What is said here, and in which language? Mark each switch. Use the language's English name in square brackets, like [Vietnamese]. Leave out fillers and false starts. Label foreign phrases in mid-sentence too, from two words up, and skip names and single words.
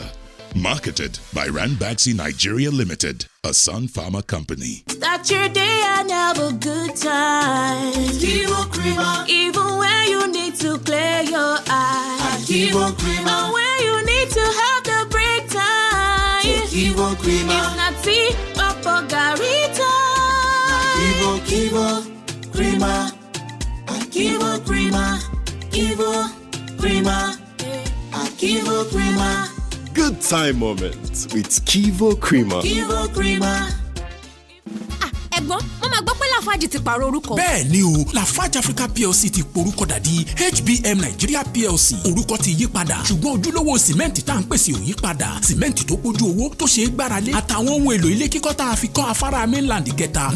[English] Marketed by Ranbaxy Nigeria Limited, a Sun Pharma company. Start your day and have a good time. Kivo Creamer. Even when you need to clear your eyes. Kivo Creamer. And when you need to have the break time. Kivo Creamer. If not tea, Papa Garita. Kivo Creamer. Kivo Creamer. Kivo Creamer. Kivo Creamer. Good time moments with Kivo Creamer. Kivo Creamer. [Yoruba] Ẹ̀gbọ́n, mo máa gbọ́ pé Lafarge ti pààrọ̀ orúkọ. Bẹ́ẹ̀ ni o, Lafarge Africa PLC ti porúkọ dà di HBM Nigeria PLC. Orúkọ ti yí padà, ṣùgbọ́n ojúlówó sìmẹ́ǹtì tá à ń pèsè ò yí padà. Sìmẹ́ǹtì tó pójú owó tó ṣe é gbáralé àtàwọn ohun èlò ilé kíkọ́ tá a fi kọ́ afárá mainland kẹta.